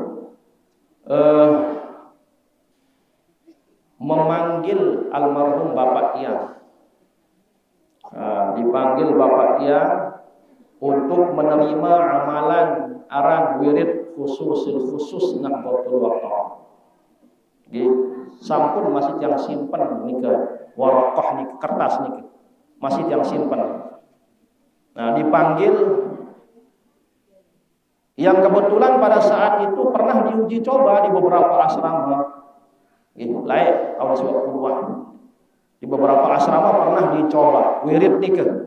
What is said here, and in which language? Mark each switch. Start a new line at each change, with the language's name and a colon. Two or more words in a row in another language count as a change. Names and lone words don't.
Indonesian: Memanggil almarhum Bapak Tiang. Dipanggil Bapak Tiang untuk menerima amalan aran wirid khusus Nahdlatul Wathon.
Sasak: Sampun masih yang simpen nika warokoh nika kertas nika masih yang simpen.
Indonesian: Nah, dipanggil, yang kebetulan pada saat itu pernah diuji coba di beberapa asrama. Lain tahun 90-an. Di beberapa asrama pernah dicoba wirid nikah.